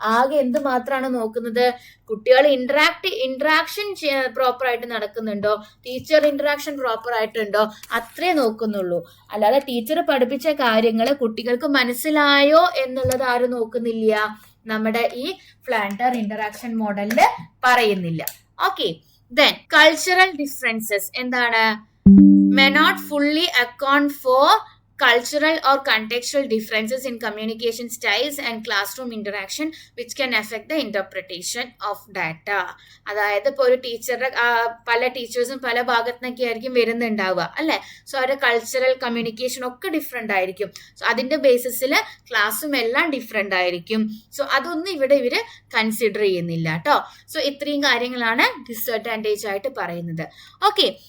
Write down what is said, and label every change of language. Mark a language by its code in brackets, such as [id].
[ml] ആകെ എന്ത് മാത്രമാണ് നോക്കുന്നത്? കുട്ടികൾ ഇന്ററാക്ഷൻ പ്രോപ്പർ ആയിട്ട് നടക്കുന്നുണ്ടോ, ടീച്ചർ ഇന്ററാക്ഷൻ പ്രോപ്പർ ആയിട്ടുണ്ടോ, അത്രേ നോക്കുന്നുള്ളൂ. അല്ലാതെ ടീച്ചർ പഠിപ്പിച്ച കാര്യങ്ങൾ കുട്ടികൾക്ക് മനസ്സിലായോ എന്നുള്ളത് ആരും നോക്കുന്നില്ല. നമ്മുടെ ഈ ഫ്ലാൻഡർ ഇന്ററാക്ഷൻ മോഡലില് പറയുന്നില്ല. ഓക്കെ. ദെൻ കൾച്ചറൽ ഡിഫറൻസസ് എന്താണ്? [en] may not fully account for cultural or contextual differences in communication styles and classroom interaction which can affect the interpretation of data. [ml] അതായത് ഇപ്പോൾ ഒരു ടീച്ചറുടെ പല ടീച്ചേഴ്സും പല ഭാഗത്തുനിന്നൊക്കെ ആയിരിക്കും വരുന്നുണ്ടാവുക അല്ലേ. സോ അവരുടെ കൾച്ചറൽ കമ്മ്യൂണിക്കേഷൻ ഒക്കെ ഡിഫറെൻ്റ് ആയിരിക്കും. സോ അതിൻ്റെ ബേസിസിൽ ക്ലാസ്സും എല്ലാം ഡിഫറെൻ്റ് ആയിരിക്കും. സോ അതൊന്നും ഇവിടെ ഇവർ കൺസിഡർ ചെയ്യുന്നില്ല കേട്ടോ. സോ ഇത്രയും കാര്യങ്ങളാണ് ഡിസഡ്വാൻറ്റേജ് ആയിട്ട് പറയുന്നത്. ഓക്കെ.